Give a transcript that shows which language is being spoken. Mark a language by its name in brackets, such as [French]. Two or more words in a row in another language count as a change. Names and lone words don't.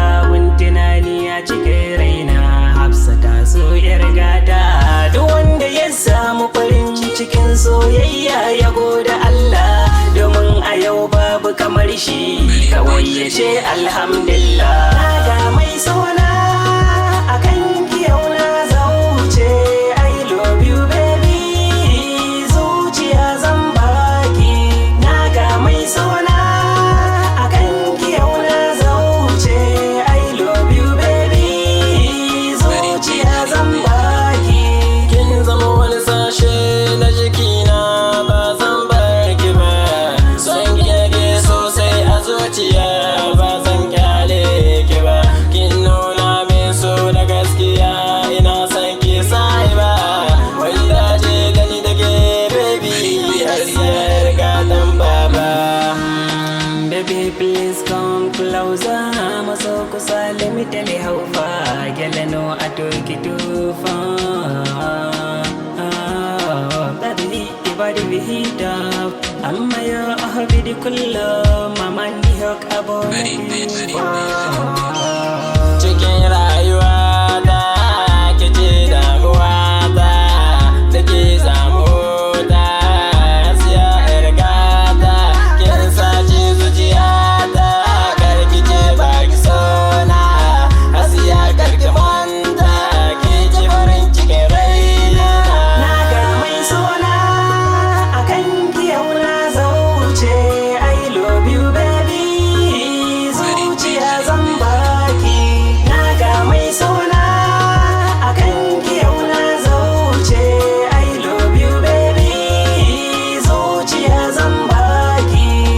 [Hausa] Wun tunani a cikin raina, Hafsa ta so yar gata. Duk wanda ya samu farin cikin soyayya ya gode Allah, domin a yau babu kamar shi. Kawai ya ce alhamdulillah. Na ga mai sona a kan ki yau na zauce. [English] I love you, baby. [Hausa] Zuciya zan baki. Na ga mai sona a kan ki yau na zauce. [English] I love you, baby. [Hausa] Zuciya zan baki. Kin zama wani sashe na jikina, ba zan bar ki ba. Son ki nake sosai a zuciya, ba zan kyale ki ba. Kin nuna min so na gaskiya, ina son ki sahiba. Wanda ce da ni da ke, baby, har sai gatan baba. [English] Mm, baby, please come closer. [Hausa] Maso kusa, [English] let me tell you how far. Girl, I know I took it too far. Baby, your body be heat up. I'm your hobby, the cool love. My man, the hawk, I wanna be far. [Hausa] Cikin rayuwata, ke ce damuwata, da ke samu ta, Hasiya yar gata. Kin sace zuciyata, kar ki ce ba ki so na. Hasiya kar ki manta, ke ce farin cikin raina. Na ga mai sona a kan ki yau na zauce. [English] I love you, baby. [Hausa] Zuciya zan baki. Na ga mai sona a kan ki yau na zauce. [English] I love you, baby. [Hausa] Zuciya zan baki.